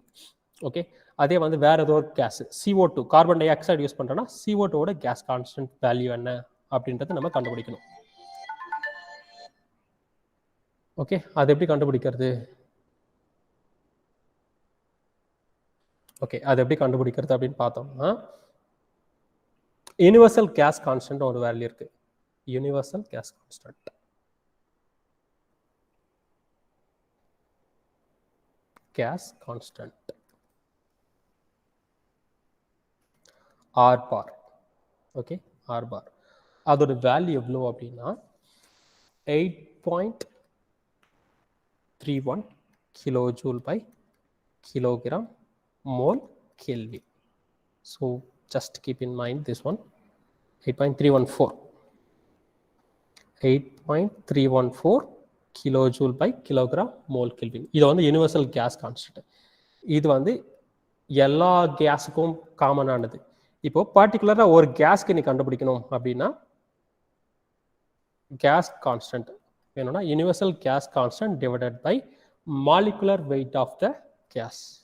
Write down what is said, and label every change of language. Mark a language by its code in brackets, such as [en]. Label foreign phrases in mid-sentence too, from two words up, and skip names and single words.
[ta] ஓகே, அதே வந்து வேறு ஏதோ ஒரு [en] gas CO2 carbon dioxide use [ta] பண்ணுறோன்னா CO2வோட [en] gas constant value [ta] என்ன அப்படின்றத நம்ம கண்டுபிடிக்கணும். ஓகே, அது எப்படி கண்டுபிடிக்கிறது? ஓகே, அது எப்படி கண்டுபிடிக்கிறது அப்படின்னு பார்த்தோம்னா, [en] universal gas constant [ta] ஒரு வேல்யூ இருக்குது. [en] universal gas constant. Gas constant R bar. Okay, R bar. [ta] அதோட வேல்யூ எவ்வளோ அப்படின்னா [en] 8.31 kilojoule by kilogram mole Kelvin. So just keep in mind this one, 8.314 kilojoule by kilogram mole Kelvin. [ta] இது வந்து [en] universal gas constant. [ta] இது வந்து எல்லா கேஸுக்கும் காமனானது. இப்போ பர்டிகுலராக ஒரு கேஸ்க்கு நீ கண்டுபிடிக்கணும் அப்படின்னா [en] gas constant [ta] வேணும்னா [en] universal gas constant divided by molecular weight of the gas.